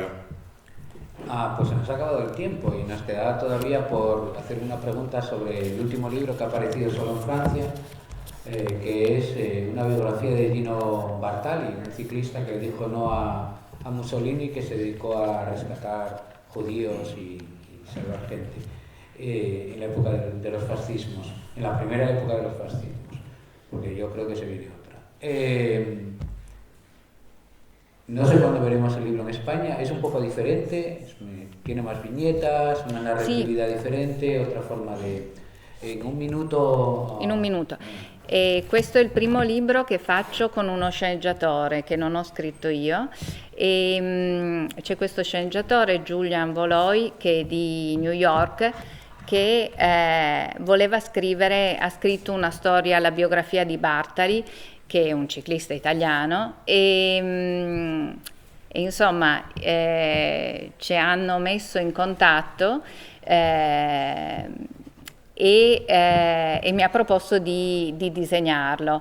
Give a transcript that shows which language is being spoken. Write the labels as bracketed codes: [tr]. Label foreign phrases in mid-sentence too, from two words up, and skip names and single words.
[es] Pues se nos ha acabado el tiempo y nos quedará todavía por hacer una pregunta sobre el último libro que ha aparecido solo en Francia, que es una biografía de Gino Bartali, un ciclista que dijo no a Mussolini, que se dedicó a rescatar judíos y salvar gente en la época de los fascismos, en la primera época de los fascismos, porque yo creo que se viene otra. No sé cuándo veremos el libro en España, es un poco diferente, tiene más viñetas, una narratividad diferente, otra forma de... [it] In un minuto... In un minuto. Questo è il primo libro che faccio con uno sceneggiatore che non ho scritto io, e c'è questo sceneggiatore Julian Voloy, che è di New York, che voleva scrivere, ha scritto una storia, la biografia di Bartali, che è un ciclista italiano, e insomma ci hanno messo in contatto e mi ha proposto di disegnarlo.